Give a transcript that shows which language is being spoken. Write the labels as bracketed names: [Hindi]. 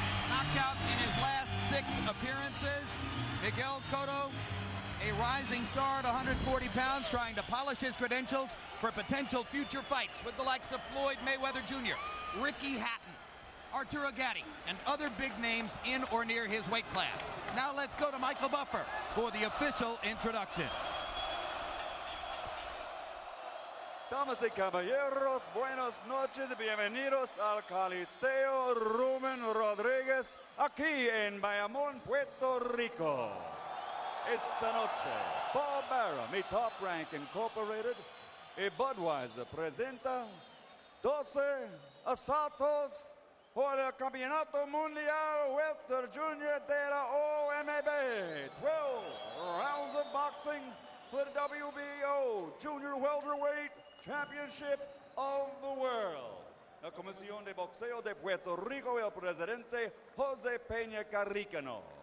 [English] Knockouts in his last 6 appearances. Miguel Cotto, a rising star at 140 pounds, trying to polish his credentials for potential future fights with the likes of Floyd Mayweather Jr., Ricky Hatton, Arturo Gatti, and other big names in or near his weight class. Now let's go to Michael Buffer for the official introductions. [Spanish] Damas y caballeros, buenas noches y bienvenidos al Coliseo Rubén Rodríguez, aquí en Bayamón, Puerto Rico. Esta noche, Paul Barra, mi Top Rank Incorporated, y Budweiser presenta 12 asaltos por el Campeonato Mundial Welter Junior de la OMB. [English] 12 rounds of boxing for the WBO Junior Welterweight Championship of the World. [Spanish] La Comisión de Boxeo de Puerto Rico, el presidente José Peña Carricano.